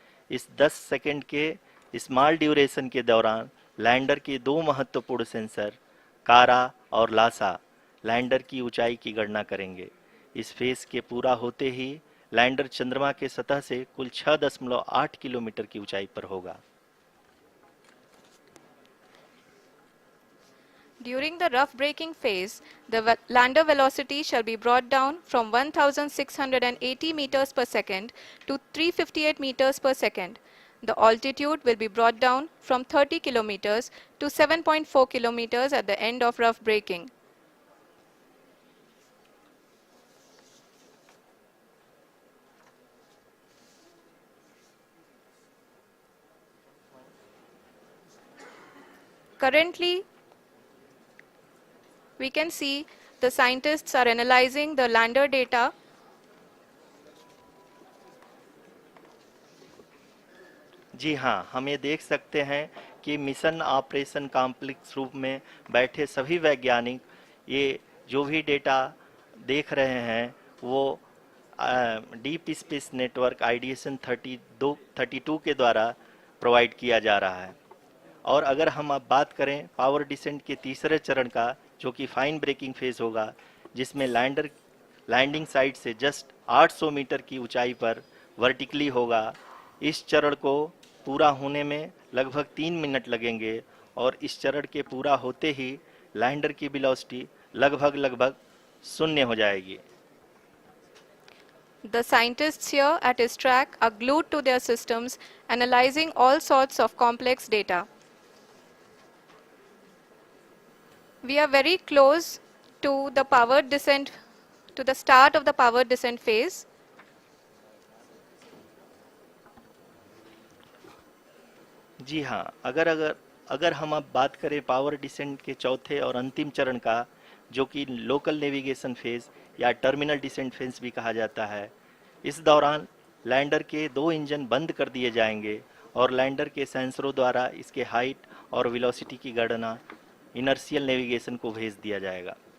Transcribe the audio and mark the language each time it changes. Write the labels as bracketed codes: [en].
[hi] इस 10 सेकंड के small duration के दौरान लैंडर के दो महत्वपूर्ण सेंसर कारा और लासा लैंडर की ऊंचाई की गणना करेंगे। इस फेज के पूरा होते ही लैंडर चंद्रमा के सतह से कुल 6.8 किलोमीटर की ऊंचाई पर होगा। [en] During the rough braking phase, the lander velocity shall be brought down from 1680 meters per second to 358 meters per second. The altitude will be brought down from 30 kilometers to 7.4 kilometers at the end of rough braking. Currently, we can see the scientists are analyzing the lander data. [hi] जी हाँ, हम ये देख सकते हैं कि mission operation complex रूप में बैठे सभी वैज्ञानिक ये जो भी डेटा देख रहे हैं वो डीप स्पेस नेटवर्क आईडीएसएन 32 के द्वारा प्रोवाइड किया जा रहा है। और अगर हम अब बात करें पावर डिसेंट के तीसरे चरण का, जो कि फाइन ब्रेकिंग फेज होगा, जिसमें लैंडिंग साइट से जस्ट 800 मीटर की ऊंचाई पर वर्टिकली होगा। इस चरण को पूरा होने में लगभग 3 मिनट लगेंगे और इस चरण के पूरा होते ही लैंडर की वेलोसिटी लगभग शून्य हो जाएगी। [en] The scientists here at ISRO are glued to their systems, analyzing all sorts of complex data. We are very close to the powered descent, to the start of the powered descent phase. [hi] जी हाँ, अगर हम अब बात करें power descent के चौथे और अंतिम चरण का, जो कि लोकल नेविगेशन फेज या टर्मिनल डिसेंट फेज भी कहा जाता है, इस दौरान लैंडर के 2 इंजन बंद कर दिए जाएंगे और लैंडर के सेंसरों द्वारा इसके हाइट और वेलोसिटी की गणना इनर्शियल नेविगेशन को भेज दिया जाएगा।